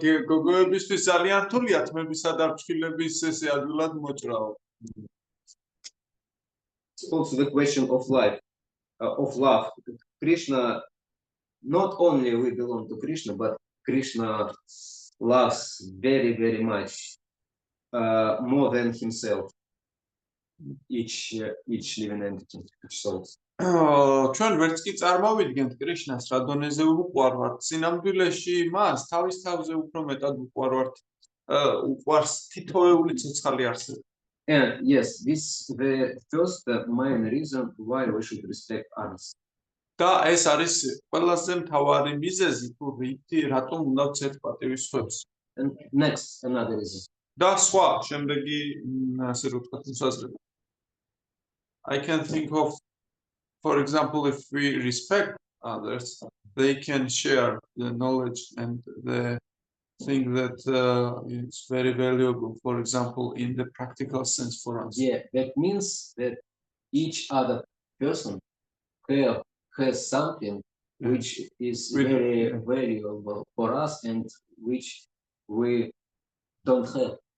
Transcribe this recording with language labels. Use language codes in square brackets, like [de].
[ka] გოგოებისთვის ძალიან რთულია თმებისა და ფრჩხილების ესე ადვილად მოჭრაო. [en] It's also the question of life, of love. Krishna, not only we belong to Krishna, but Krishna loves very, very much, more than himself. Each living entity, each soul. [ka] ჩვენ ვერც კი წარმოვიდგენთ კრიშნას რა დონეზე უყვარვართ. სინამდვილეში მას თავის თავზე უფრო მეტად უყვარვართ. უყვარს თითოეული ცოცხალი არსება. [en] And yes, this is the first main reason why we should respect others. [ka] და ეს არის ყველაზე მთავარი მიზეზი თუ რატომ უნდა ვცეთ პატივის სხვებს. [en] And next, another reason. [ka] და სხვა შემდეგი ასე რომ ვთქვათ მოსაზრება. [en] I can think of, for example, if we respect others, they can share the knowledge and the thing that is very valuable, for example, in the practical sense for us. Yeah, that means that each other person has something which is very valuable for us and which we don't have.